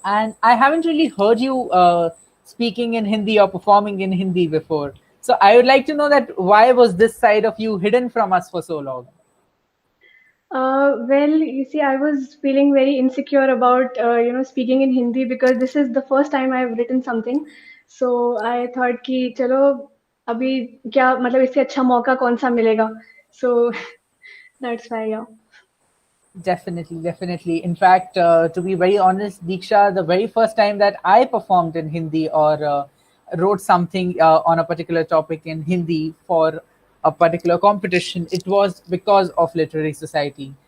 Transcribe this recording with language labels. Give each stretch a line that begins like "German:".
English: And I haven't really heard you speaking in Hindi or performing in Hindi before. So I would like to know that why was this side of you hidden from us for so long? Well, you see, I was feeling very insecure about speaking in Hindi because this is the first time I've written something. So I thought
Hindi: कि चलो अभी क्या मतलब इससे अच्छा मौका कौन सा मिलेगा.
English: So that's why, yeah. Definitely, definitely. In fact, to be very honest, Diksha, the very first time that I performed in Hindi or wrote something on a particular topic in Hindi for a particular competition, it was because of Literary Society.